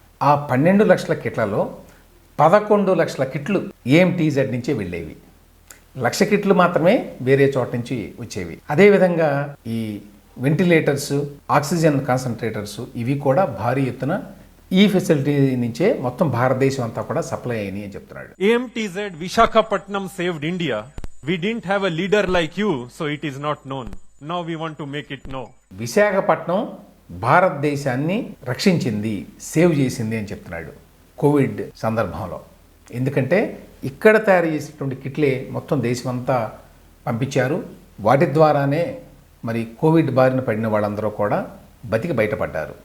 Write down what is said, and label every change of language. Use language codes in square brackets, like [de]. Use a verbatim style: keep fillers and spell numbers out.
[te] ఆ పన్నెండు లక్షల కిట్లలో పదకొండు లక్షల కిట్లు ఏఎంటీజెడ్ నుంచే వెళ్ళేవి, లక్ష కిట్లు మాత్రమే వేరే చోట నుంచి వచ్చేవి. అదేవిధంగా ఈ వెంటిలేటర్స్, ఆక్సిజన్ కాన్సన్ట్రేటర్స్ ఇవి కూడా భారీ ఎత్తున ఈ ఫెసిలిటీ నుంచే మొత్తం భారతదేశం అంతా కూడా సప్లై అయినాయి అని చెప్తున్నాడు. [en] A M T Z Visakhapatnam saved India. We didn't have a leader like you, so it is not known. Now we want to make it known. [te] Visakhapatnam భారతదేశాన్ని రక్షించింది, సేవ్ చేసింది అని చెప్తున్నాడు కోవిడ్ సందర్భంలో. ఎందుకంటే ఇక్కడ తయారు చేసినటువంటి కిట్లే మొత్తం దేశమంతా పంపించారు. వాటి ద్వారానే మరి కోవిడ్ బారిన పడిన వాళ్ళందరూ కూడా బతికి బయటపడ్డారు.